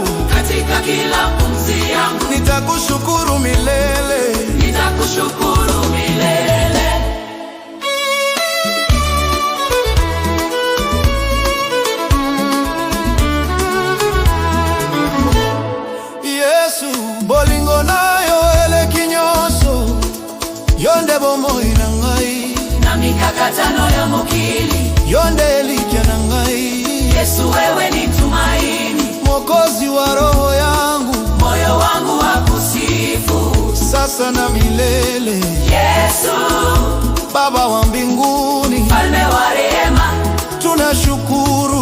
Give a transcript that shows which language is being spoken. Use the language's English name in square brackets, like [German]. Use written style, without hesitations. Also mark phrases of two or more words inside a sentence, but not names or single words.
[Swahili] Katika kila pumzi yangu nitakushukuru milele, nitakushukuru milele. [Lingala] Yesu bolingo nayo eleki nyonso, yonde bomoi na ngai, na mikakatano ya mokili, yonde elikya na ngai. [Swahili] Yesu wewe ni tumaini, Mwokozi wa roho yangu, moyo wangu wa kusifu sasa na milele. Yesu Baba wa mbinguni, Mfalme wa rehema, tunashukuru.